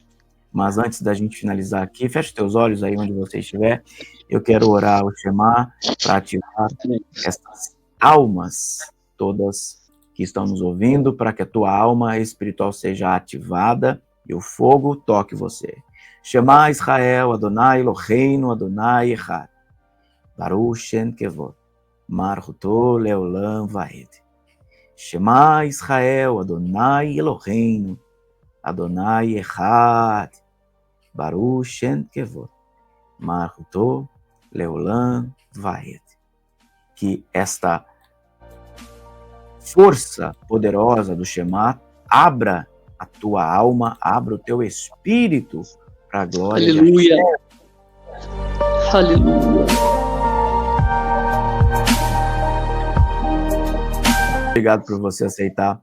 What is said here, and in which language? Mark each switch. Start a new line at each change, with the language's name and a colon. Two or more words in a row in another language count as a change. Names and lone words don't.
Portuguese: Mas antes da gente finalizar aqui, feche teus olhos aí onde você estiver. Eu quero orar o Shema para ativar essas almas todas que estão nos ouvindo, para que a tua alma espiritual seja ativada e o fogo toque você.
Hebrew: שמע ישראל אדוני אלוהינו אדוני אחד. ברוך שם כבוד מלכותו לעולם ועד. שמע ישראל אדוני אלוהינו אדוני אחד. ברוך שם כבוד מלכותו לעולם ועד.
Portuguese: Que esta força poderosa do Shema abra a tua alma, abra o teu espírito para a glória de Deus. Aleluia. Obrigado por você aceitar.